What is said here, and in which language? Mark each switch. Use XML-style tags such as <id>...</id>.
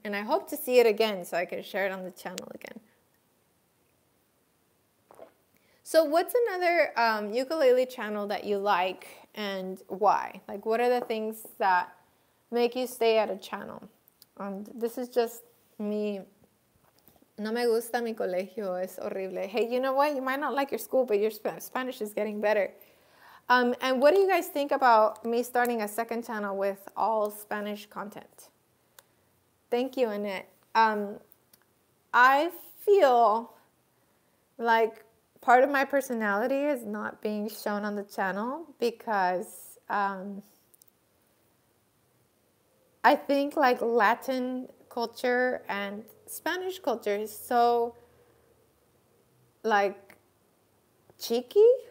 <en>And I hope to see it again so I can share it on the channel again. So what's another ukulele channel that you like and why? Like, what are the things that make you stay at a channel? This is just me.</en> <es>No me gusta mi colegio, es horrible.</es> <en>Hey, you know what? You might not like your school, but your Spanish is getting better. And what do you guys think about me starting a second channel with all Spanish content? Thank you, Annette. I feel like part of my personality is not being shown on the channel because I think like Latin culture and Spanish culture is so like cheeky.</en>